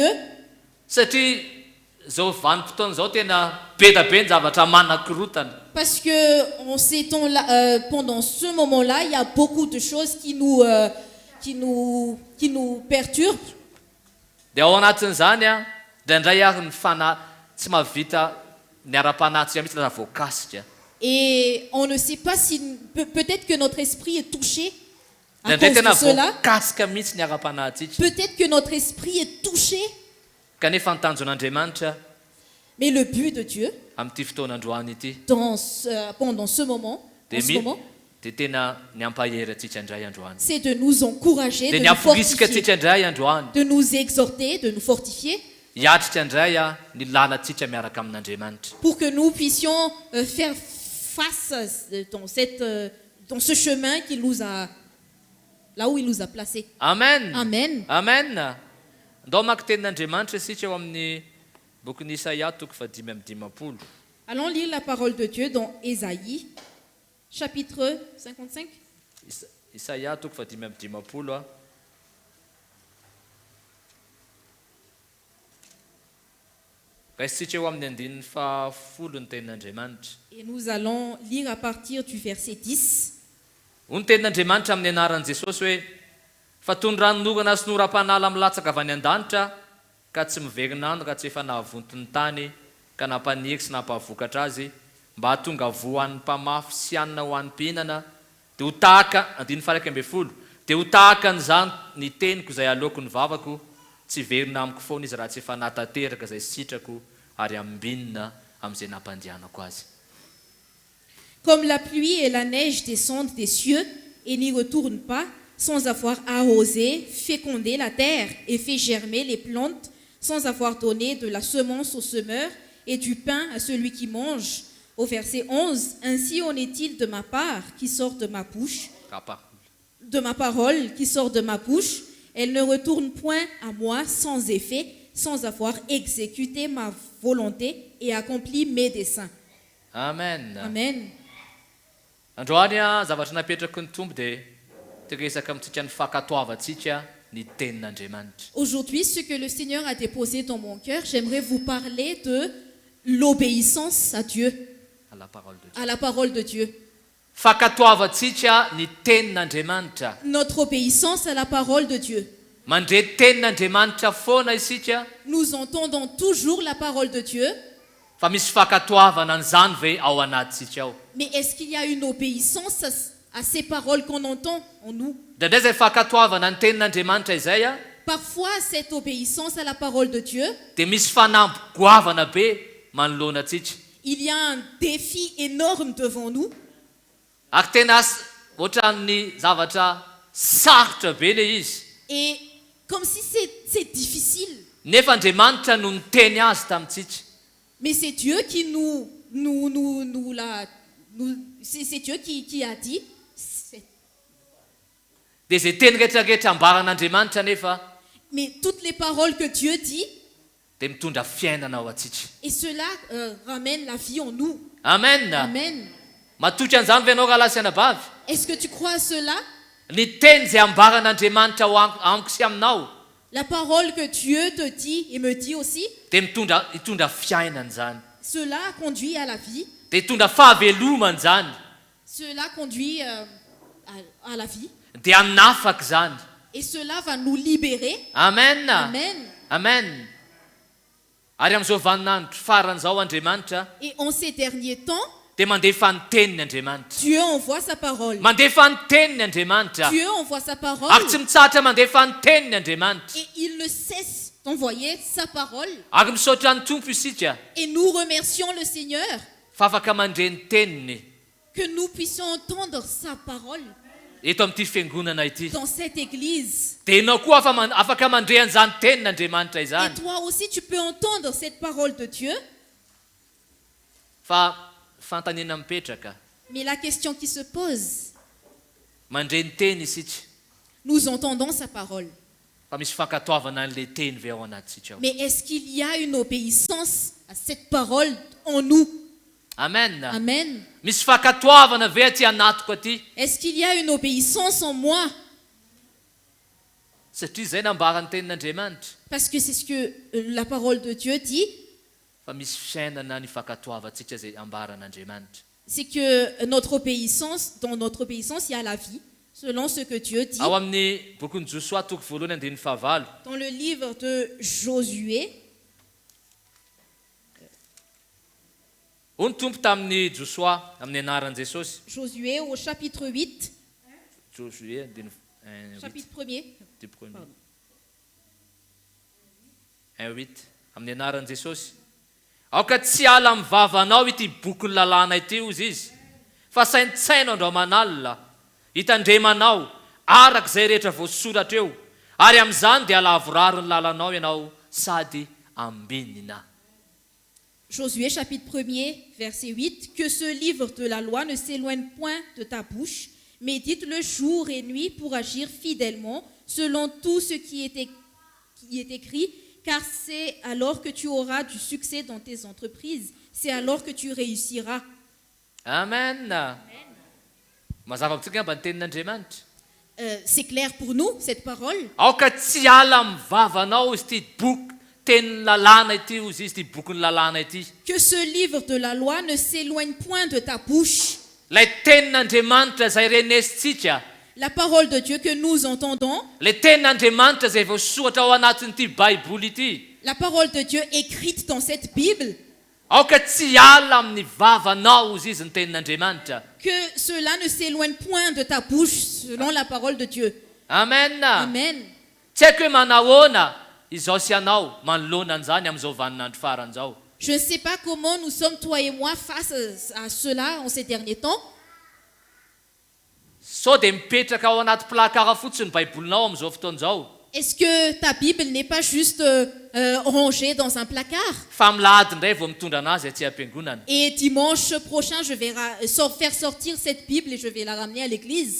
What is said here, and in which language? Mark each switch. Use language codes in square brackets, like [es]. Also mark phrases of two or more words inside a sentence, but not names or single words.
[mg] Satria zao vanim-potoana zao tena be da be ny zavatra manakorotana. [fr] parce que pendant ce moment-là, il y a beaucoup de choses qui nous perturbent. [mg] Dia ao anatin'izany a, indraindray ary ny tsy mahavita ny ara-panatsika mihitsy lasa voakasika. [fr] Et on ne sait pas si... Peut-être que notre esprit est touché à [mg] Indraindray [fr] cause [mg] tena [fr] de cela. [mg] voakasika mihitsy ny ara-panatsika. [fr] Peut-être que notre esprit est touché. [mg] Kanefa ny tanjon'Andriamanitra [fr] Mais le but de Dieu, [mg] amin'ity fotoana androany ity [fr] pendant ce moment, [mg] dia tena ny ampahery atsika indray androany. [fr] c'est de nous encourager, [mg] Dia [fr] de [mg] ny [fr] nous [mg] amporisika [fr] fortifier, [mg] atsika indray androany. [fr] de nous exhorter, de nous fortifier, [mg] Hiatrika indray a ny lalantsika miaraka amin'Andriamanitra. [fr] pour que nous puissions faire face dans ce chemin qu'il nous a, là où il nous a placés. Amen. Amen. Amen. [mg] Andao maka tenin'Andriamanitra isika eo amin'ny bokin'i Isaia toko 5:50. [fr] Allons lire la parole de Dieu dans Ésaïe, chapitre 55. [mg] Isaia toko 5:50 a. Raisitsika eo amin'ny 10 ny tenin'Andriamanitra. [fr] Et nous allons lire à partir du verset 10. [mg] Hoy ny tenin'Andriamanitra amin'ny anaran'i Jesosy hoe: fa tondranonogana sy noram-panala milatsaka avy any an-danitra, ka tsy miverinandro ka tsy efa nahavonto ny tany, ka nampanieky sy nampahvokatra azy, mba hahatonga voan'ny mpamafy sy anina ho an'ny mpihinana, dia ho tahaka 11, dia ho tahaka an'izany ny teniko izay aleoko ny vavako, tsy verina amiko foana izy raha tsy efa natateraka izay sitrako ary ambinina amin'izay nampandianako azy. [fr] Comme la pluie et la neige descendent des cieux et n'y retournent pas, sans avoir arrosé, fécondé la terre et fait germer les plantes, sans avoir donné de la semence au semeur et du pain à celui qui mange. Au verset 11, ainsi en est-il de ma part qui sort de ma bouche, de ma parole qui sort de ma bouche. Elle ne retourne point à moi sans effet, sans avoir exécuté ma volonté et accompli mes desseins. Amen. Amen. [mg] Androany a zavatra napetraky ny tombo dia tiresaka amintsika ny fankatoavantsika ny tenin'Andriamanitra. [fr] Aujourd'hui, ce que le Seigneur a déposé dans mon cœur, j'aimerais vous parler de l'obéissance à Dieu, À la parole de Dieu. à la parole de Dieu. [mg] Fankatoavantsika ny tenin'Andriamanitra. [fr] Notre obéissance à la parole de Dieu. [mg] Mandre tenin'Andriamanitra foana isika, [fr] Nous entendons toujours la parole de Dieu, [mg] fa misy fankatoavana an'izany ve ao anatintsika ao. [fr] mais est-ce qu'il y a une obéissance à ces paroles qu'on entend en nous? [mg] Ndraindray zay fankatoavana ny tenin'Andriamanitra izay a, [fr] Parfois, cette obéissance à la parole de Dieu, [mg] dia misy fanampy goavana be manoloana antsika. [fr] il y a un défi énorme devant nous. [mg] Ary tena ohatran'ny zavatra sarotra be le izy. [fr] Et comme si c'est difficile. [mg] Nefa Andriamanitra no niteny azy tamintsika. [fr] Mais c'est Dieu qui c'est Dieu qui a dit. [mg] Dia izay teny rehetrarehetra ambaran'Andriamanitra nefa [fr] Mais toutes les paroles que Dieu dit, [mg] dia mitondra fiainana ao atsika. [fr] et cela ramène la vie en nous. Amen. Amen. [mg] Matoky an'izany ve anao rahalahy sy anabavy? [fr] Est-ce que tu crois à cela? [mg] Ny teny izay ambaran'Andriamanitra ao amiko sy aminao [fr] La parole que Dieu te dit et me dit aussi, [mg] dia hitondra fiainana izany. [fr] cela conduit à la vie. [mg] Dia hitondra fahavelomana izany. [fr] Cela conduit à la vie. [mg] Dia hanafaka izany. [fr] Et cela va nous libérer. Amen. Amen. Amen. [mg] Ary amin'izao vaninandro faran'izao Andriamanitra [fr] Et en ces derniers temps, [mg] dia mandefa ny teniny Andriamanitra. [fr] Dieu envoie sa parole. [mg] Mandefa ny teniny Andriamanitra. [fr] Dieu envoie sa parole. [mg] Ary tsy mitsahatra mandefa ny teniny Andriamanitra. [fr] Et il ne cesse d'envoyer sa parole. [mg] Ary misaotra ny tompo isika [fr] Et nous remercions le Seigneur [mg] fa afaka mandre ny teniny [fr] que nous puissions entendre sa parole [mg] eto amin'ity fiangonana ity. [fr] dans cette église. [mg] Dia ianao koa afaka mandre an'izany tenin'Andriamanitra [fr] Et [mg] izany. [fr] toi aussi, tu peux entendre cette parole de Dieu. [mg] Fa fantaniana mipetraka [fr] Mais la question qui se pose, [mg] mandre ny teny isika [fr] nous entendons sa parole. [mg] fa misy fankatoavana an'ilay teny ve ao anatintsika ao. [fr] Mais est-ce qu'il y a une obéissance à cette parole en nous? Amen. Amen. [mg] Misy fankatoavana ve aty anatiko aty? [fr] Est-ce qu'il y a une obéissance en moi? [mg] Satria izay nambarany tenin'Andriamanitra [fr] Parce que c'est ce que la parole de Dieu dit, [mg] fa misy fiainana ny fankatoavantsika izay ambaran'Andriamanitra. [fr] c'est que notre obéissance, dans notre obéissance, il y a la vie, selon ce que Dieu dit. [mg] Ao amin'ny bokin'ny Josoa toko voalohany andiny fahavalo [fr] Dans le livre de Josué, [mg] hoy ny tompo tamin'ny Josoa amin'ny anaran'i Jesosy. [fr] Josué au chapitre 8, [mg] Josué andiny [fr] chapitre 1er. Pardon. [mg] 1:8 amin'ny anaran'i Jesosy. Aoka tsy ala amin'ny vavanao ity boky ny lalàna ity ozy izy, fa saintsaino andro aman'alina hitandremanao arak'izay rehetra voasoratra eo, ary amin'izany dia alavoraro ny lalanao ianao sady ambinina. [fr] Josué chapitre 1er, verset 8, que ce livre de la loi ne s'éloigne point de ta bouche, médite-le jour et nuit pour agir fidèlement selon tout ce qui est écrit, car c'est alors que tu auras du succès dans tes entreprises, c'est alors que tu réussiras. Amen. [mg] Mazava amintsika mba ny tenin'Andriamanitra. [fr] C'est clair pour nous, cette parole. [mg] Aoka tsy ala amin'ny vavanao izy ity boky tenin'ny lalàna ity ozy izy ity boky ny lalàna ity. [fr] Que ce livre de la loi ne s'éloigne point de ta bouche. [mg] Lay tenin'Andriamanitra izay renesitsika, [fr] La parole de Dieu que nous entendons, [mg] le tenin'Andriamanitra izay voasoratra ao anatin'ity Baiboly ity. [fr] la parole de Dieu écrite dans cette Bible, [mg] Aoka tsy ala amin'ny vavanao ozy izy ny tenin'Andriamanitra. [fr] que cela ne s'éloigne point de ta bouche selon la parole de Dieu. Amen. Amen. [mg] Tsy haiko hoe manahoana izao sy anao manoloana an'izany amin'izao vaninandro faran'izao. [fr] Je ne sais pas comment nous sommes, toi et moi, face à cela en ces derniers temps. [mg] Sao dia mipetraka ao anaty plakara fotsiny ny Baibolinao amin'izao fotoan'izao. [fr] Est-ce que ta Bible n'est pas juste rangée dans un placard? [mg] Fa milahady indray vao mitondra anazy aty am-piangonana. [fr] Et dimanche prochain, je vais faire sortir cette Bible et je vais la ramener à l'église.